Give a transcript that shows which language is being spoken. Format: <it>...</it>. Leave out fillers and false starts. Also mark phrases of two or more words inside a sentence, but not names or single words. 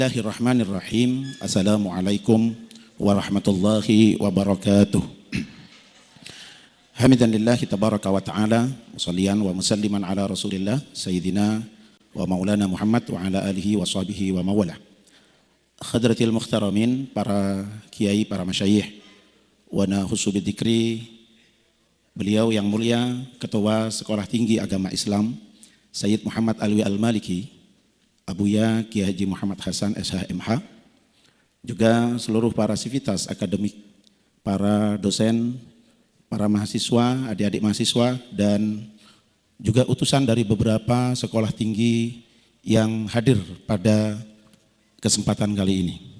<ar>بسم الله الرحمن الرحيم. السلام عليكم ورحمة الله وبركاته. حامدا لله تبارك وتعالى، ومصليا ومسلما على رسول الله سيدنا ومولانا محمد وعلى آله وصحبه وموالاه. حضرات المحترمين,</ar> <id>para kiai, para</id> <ar>مشايخ، ونخص بالذكر,</ar> <id>beliau yang mulia Ketua Sekolah Tinggi Agama Islam Sayyid Muhammad Alwi Al-Maliki, Abuya Kiai Haji Muhammad Hasan SHMH, juga seluruh para sivitas akademik, para dosen, para mahasiswa, adik-adik mahasiswa, dan juga utusan dari beberapa sekolah tinggi yang hadir pada kesempatan kali ini.</id>